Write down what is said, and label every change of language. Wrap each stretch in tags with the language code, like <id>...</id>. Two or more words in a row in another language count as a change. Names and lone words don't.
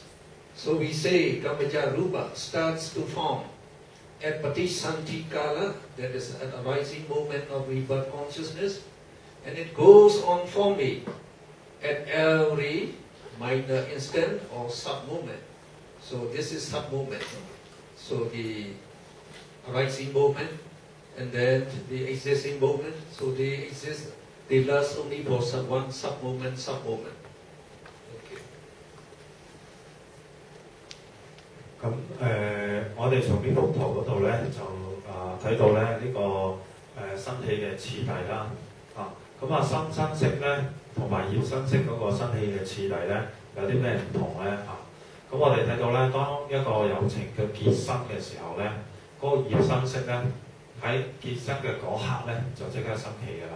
<en>So we say Kamacca Rupa starts to form at Patishanti Kala, that is at arising moment of rebirth consciousness, and it goes on forming at every minor instant or sub-moment. So this is sub-moment. So the arising moment and then the existing moment. So they exist, they last only for one sub-moment. Okay.</en> <yue>咁我哋從呢幅圖嗰度咧就睇到咧呢、個生氣嘅次第啦。咁生生息咧同埋業生息嗰個生氣嘅次第咧有啲咩唔同咧咁我哋睇到咧，當一個有情嘅結生嘅時候咧，嗰、個業生息咧喺結生嘅嗰刻咧就即刻生氣㗎啦。</yue>